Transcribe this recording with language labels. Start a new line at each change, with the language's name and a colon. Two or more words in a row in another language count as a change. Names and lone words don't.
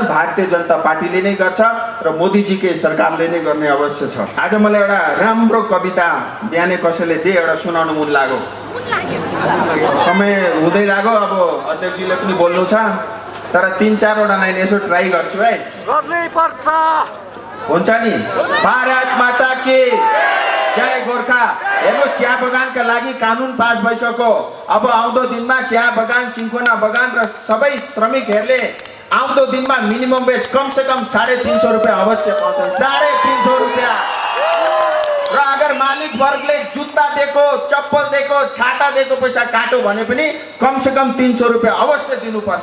Nepali: भारतीय जनता पार्टीले नै गर्छ र मोदीजीकै सरकारले नै गर्ने अवश्य छ। आज मलाई एउटा राम्रो कविता बिहानै कसैले दिए, एउटा सुनाउनु मन लाग्यो। समय हुँदै लाग्यो, अब अध्यक्षजीले पनि बोल्नु छ, तर 3-4 वटा लाइन यसो ट्राई गर्छु है। गर्नै पर्छ, हुन्छ नि।
Hindi: भारत माता की जय,
Nepali: गोर्खा। हेर्नु, चिया बगानका लागि कानुन पास भइसक्यो। अब आउँदो दिनमा चिया बगान, सिन्कोना बगान र सबै श्रमिकहरूले आउँदो दिनमा
English: minimum wage
Hindi: कम से कम
Nepali: 350 रुपियाँ अवश्य पाउँछन्। 350 रुपियाँ। र अगर मालिक वर्गले जुत्ता दिएको, चप्पल दिएको, छाता दिएको पैसा काट्यो भने पनि
Hindi: कम से कम
Nepali: 300 रुपियाँ अवश्य दिनुपर्छ।